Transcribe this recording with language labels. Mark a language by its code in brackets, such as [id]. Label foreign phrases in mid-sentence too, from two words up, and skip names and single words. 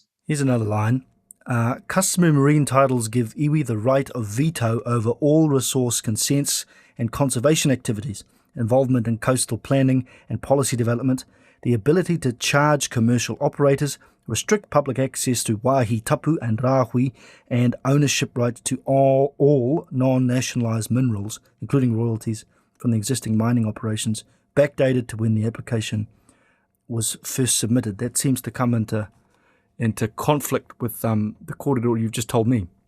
[en] Here's another line. Customary marine titles give iwi the right of veto over all resource consents and conservation activities, involvement in coastal planning and policy development, the ability to charge commercial operators, restrict public access to [mi] wāhi tapu [en] and rāhui, and ownership rights to all non-nationalised minerals, including royalties from the existing mining operations, backdated to when the application was first submitted. That seems to come into conflict with the court order you've just told me.